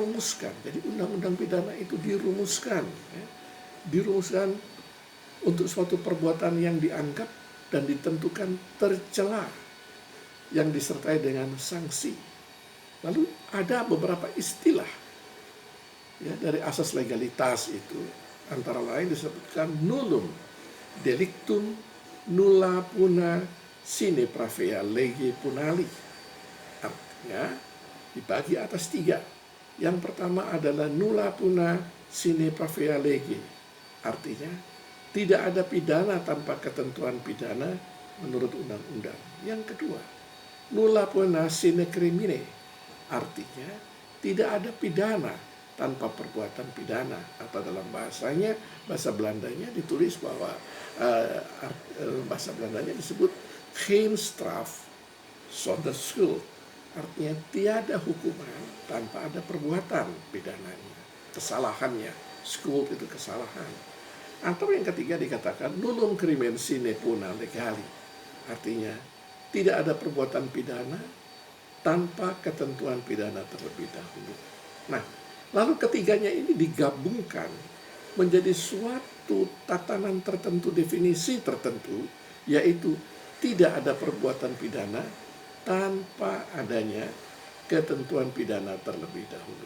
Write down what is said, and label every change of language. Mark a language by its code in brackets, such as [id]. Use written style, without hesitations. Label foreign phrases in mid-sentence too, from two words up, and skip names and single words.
[id] Jadi undang-undang pidana itu dirumuskan, ya, dirumuskan untuk suatu perbuatan yang dianggap dan ditentukan tercela yang disertai dengan sanksi. Lalu ada beberapa istilah ya dari asas legalitas itu, antara lain disebutkan [la] nullum delictum nulla puna sine pravea lege punali. [id] Artinya dibagi atas 3. Yang pertama adalah [la] nulla puna sine pravea lege. [id] Artinya tidak ada pidana tanpa ketentuan pidana menurut undang-undang. Yang kedua, [la] nulla puna sine crimine. [id] Artinya tidak ada pidana tanpa perbuatan pidana, atau dalam bahasanya, bahasa Belandanya ditulis bahwa bahasa Belandanya disebut [nl] geen straf zonder schuld. [id] Artinya tiada hukuman tanpa ada perbuatan pidananya, kesalahannya. Schuld itu kesalahan. Atau yang ketiga dikatakan [la] nullum crimen sine puna legali. [id] Artinya tidak ada perbuatan pidana tanpa ketentuan pidana terlebih dahulu. Nah, lalu ketiganya ini digabungkan menjadi suatu tatanan tertentu, definisi tertentu, yaitu tidak ada perbuatan pidana tanpa adanya ketentuan pidana terlebih dahulu.